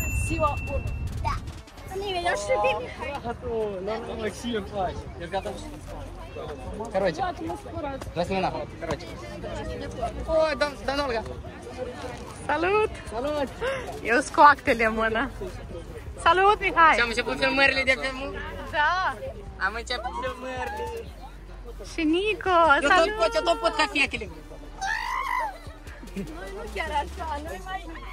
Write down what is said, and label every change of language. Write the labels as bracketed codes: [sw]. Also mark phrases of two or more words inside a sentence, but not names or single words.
[ro] Ziua bună! Da! Nimeni, eu știu de Mihai! [ru] Ну, Максим плачет. Я готов. Короче. Жасмина, короче. Ой, да, Olga. [ro] Salut! Salut! Eu sunt cu actele în mână. Salut, Mihai! Și am început filmările de pe mult. Da! Am început filmările. Și Nico, salut! Eu tot pot ca fetele. Nu chiar așa, noi mai...